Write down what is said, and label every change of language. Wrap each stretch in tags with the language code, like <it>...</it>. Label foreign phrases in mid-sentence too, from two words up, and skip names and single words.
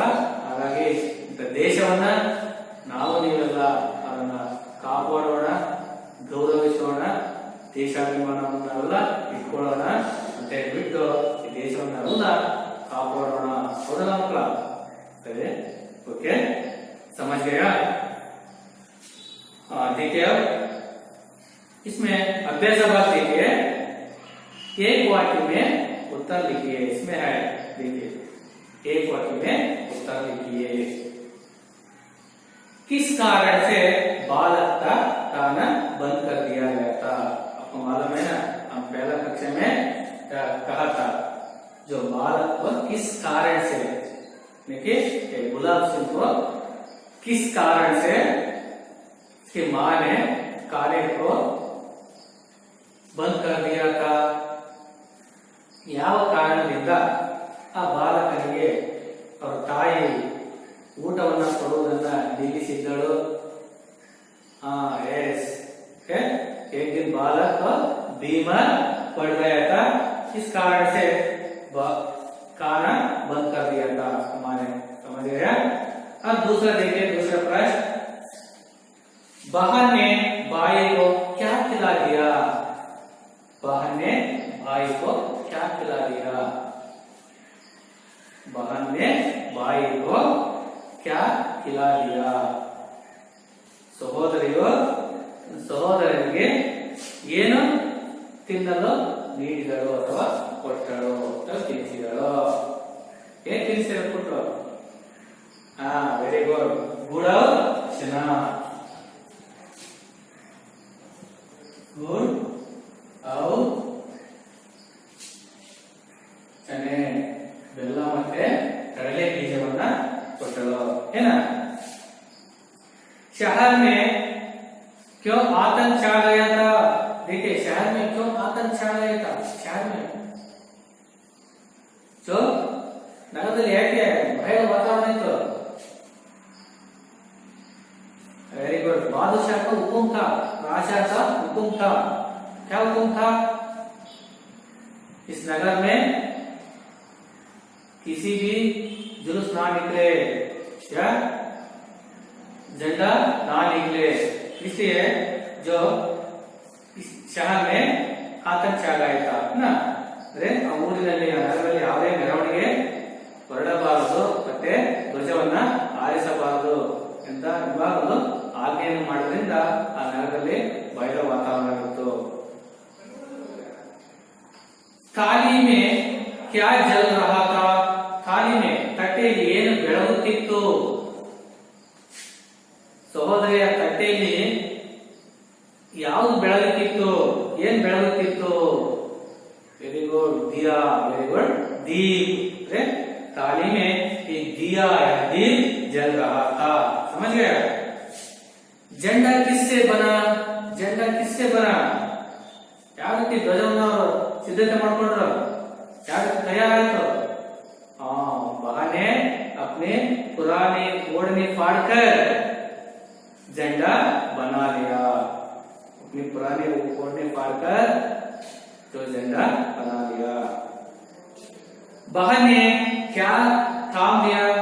<kn>ಹಾಗಾಗಿ ಇಂಥ ದೇಶವನ್ನ ನಾವು ನೀವೆಲ್ಲ ಅದನ್ನ ಕಾಪಾಡೋಣ, ಗೌರವಿಸೋಣ, ದೇಶಾಭಿಮಾನವನ್ನು ನಾವೆಲ್ಲ ಇಟ್ಕೊಳ್ಳೋಣ ಅಂತ ಹೇಳ್ಬಿಟ್ಟು ಈ ದೇಶವನ್ನೆಲ್ಲ ಕಾಪಾಡೋಣ. ಹೌದಲ್ಲ ಮಕ್ಕಳ? ಸರಿ,</kn> <hi>ओके, समझ गया? देखिए अब इसमें अभ्यास बात देखिए, एक वाक्य में उत्तर लिखिए. इसमें है, देखिए, एक वाक्य में उत्तर लिखिए. किस कारण से बालक का खाना बंद कर दिया गया था? आपको मालूम है ना, हम पहला कक्षा में कहा था, जो बालक को किस कारण से, देखिए गुलाब सिंह को किस कारण से उसकी मां ने खाने को बंद कर दिया था.</hi> <kn>ಯಾವ ಕಾರಣದಿಂದ ಆ ಬಾಲಕನಿಗೆ ಅವರ ತಾಯಿ ಊಟವನ್ನ ಕೊಡುವುದನ್ನ ನಿಲ್ಲಿಸಿದ್ದಳು?</kn> <hi>एक दिन बालक को बीमार पड़ गया था, इस कारण से खाना बंद कर दिया था हमारे. समझ गया? अब दूसरा देखिए, दूसरा प्रश्न, बहन ने भाई को क्या खिला दिया? बहन ने भाई को क्या खिला दिया? बहन ने भाई को क्या खिला दिया?</hi> <kn>ಸಹೋದರಿಯು ಸಹೋದರನಿಗೆ ಏನು ತಿನ್ನಲು ನೀಡಿದಳು ಅಥವಾ ಕೊಟ್ಟಳು ಅಥವಾ ತಿನ್ನಿಸಿದಳು? ಏನ್ ತಿನ್ನಿಸಿದ ಕೊಟ್ಟರು?</kn> <en>very good,</en> <hi>गुड़ चना, गुड़ औ चने,</hi> <kn>ಬೆಲ್ಲ ಮತ್ತೆ ಕಡಲೆ ಬೀಜವನ್ನ ಕೊಟ್ಟಳು. ಏನ?</kn> <hi>शहर में क्यों आतंक छा गया था? देखिए, शहर में क्यों आतंक छा गया था? शहर में जो</hi> <kn>ನಗರದಲ್ಲಿ ಯಾಕೆ ಭಯದ ವಾತಾವರಣ ಇತ್ತು?</kn> <en>very good,</en> <hi>बादशाह का हुक्म था, राजा का हुक्म था. क्या हुक्म था? इस नगर में किसी भी जुलूस ना निकले या झंडा ना निकले, इसलिए जो इस शहर में आतंक छा गया था ना.</hi> <kn>अरे ಆ ಊರಿನಲ್ಲಿ, ಆ ನಗರದಲ್ಲಿ ಯಾವುದೇ ಮೆರವಣಿಗೆ ಹೊರಡಬಾರದು, ಮತ್ತೆ ಧ್ವಜವನ್ನ ಆರಿಸಬಾರದು ಅಂತ ವಿಭಾಗಗಳು ಆಜ್ಞೆಯನ್ನು ಮಾಡೋದ್ರಿಂದ ಆ ನಗರದಲ್ಲಿ ಭಯದ ವಾತಾವರಣ ಇತ್ತು.</kn> <hi>थाली में क्या जल रहा था? थाली में</hi> <kn>ತಟ್ಟೆಯಲ್ಲಿ ಏನು ಬೆಳಗುತ್ತಿತ್ತು? ಸಹೋದರಿಯ ತಟ್ಟೆಯಲ್ಲಿ ಯಾವುದು ಬೆಳಗುತ್ತಿತ್ತು? ಏನ್ ಬೆಳಗುತ್ತಿತ್ತು?</kn> <en>very good,</en> <kn>ದಿಯಾ.</kn> <en>very good,</en> <hi>दीप. थाली में एक दिया या दीप जल रहा था. समझ गया? झंडा किससे बना? झंडा किससे बना? ಯಾವ ರೀತಿ ಧ್ವಜವನ್ನು ಸಿದ್ಧತೆ ಮಾಡ್ಕೊಂಡ್ರು? ಯಾವ ರೀತಿ ತಯಾರಾಯ್ತು? बहन ने अपने पुरानी ओढ़नी फाड़कर झंडा बना लिया. अपनी पुरानी ओढ़नी फाड़कर तो झंडा बना लिया. बहन ने क्या थाम लिया?</hi>